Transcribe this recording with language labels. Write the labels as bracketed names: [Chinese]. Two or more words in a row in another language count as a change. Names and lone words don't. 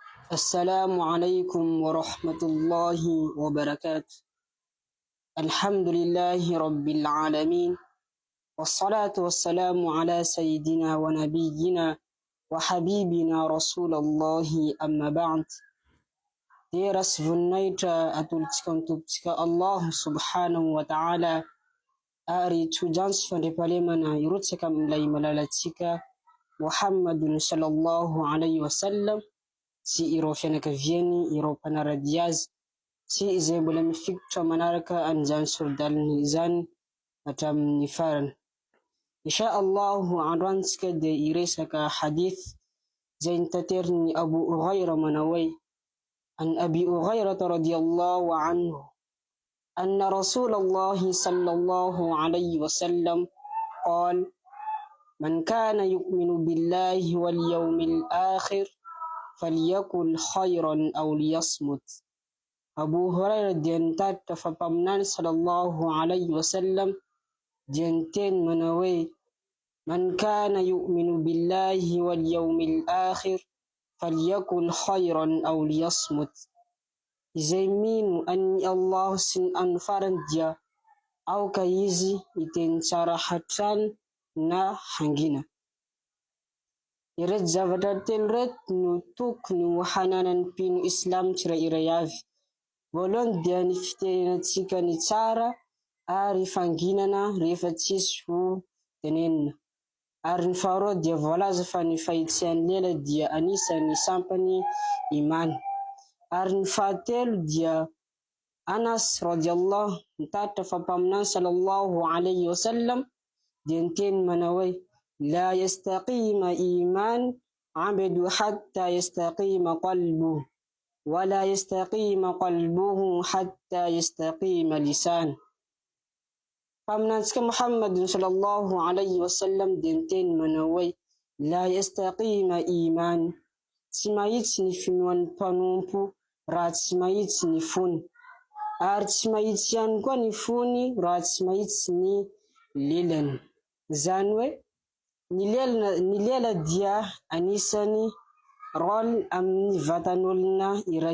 [Arabic] السلام عليكم ورحمة الله وبركاته. الحمد لله رب العالمين، والصلاة والسلام على سيدنا ونبينا وحبيبنا رسول الله. أما بعد. Deras vunnaita atultikantuptika الله سبحانه وتعالى [Malagasy] ari tujans fandepalemana irutsaka mlai malalatika [Arabic] محمد صلى الله عليه وسلم [Malagasy] si iro fianakaviany iro mpanarady azy sy izay mbola mifikitra manaraka an'izany sordaliny izany hatramin'ny farany. [Arabic] إن شاء الله [Malagasy] androantsika dia iresaka hadith zay nitateriny Abu Huraira manao hoe: [Arabic] عن أبي هريرة رضي الله عنه أن رسول الله صلى الله عليه وسلم قال من كان يؤمن بالله واليوم الآخر فليقل خيرا أو ليصمت. [Malagasy] Abu Hurairah dia nitatra fa paminany [Arabic] صلى الله عليه وسلم [Malagasy] dia niteny manao hoe: [Arabic] من كان يؤمن بالله واليوم الآخر فليقل خيرا أو ليصمت. [Malagasy] Izay mino an'i Allah sy ny andro farany dia aoka izy iteny tsara hatrany na hangina. Ireto zavatra telo reto no tokony ho hananan'ny mpino Islam tsirairay avy. Voalohany dia ny fitenenatsika ny tsara ary fanginana rehefa tsisy ho tenenina. Ary ny faharoa dia voalaza fa ny fahitsian'ny lela dia anisan'ny sampany imany. Ary ny fahatelo dia Anas radiyallahu nitatra fa paminany [Arabic] صلى الله عليه وسلم [Malagasy] dia niteny manao hoe: [Arabic] لا يستقيم إيمان عبد حتى يستقيم قلبه ولا يستقيم قلبه حتى يستقيم لسان. [Malagasy] Paminantsika [Arabic] محمد صلى الله عليه وسلم [Malagasy] dia niteny manao hoe: [Arabic] لا يستقيم إيمان, [Malagasy] tsy mahitsy ny finoan'ny mpanompo raha tsy mahitsy ny fony, ary tsy mahitsy ihany koa ny fony raha tsy mahitsy ny lelany. Zany hoe ny lela dia anisany rôle amin'ny vatan'olona iray.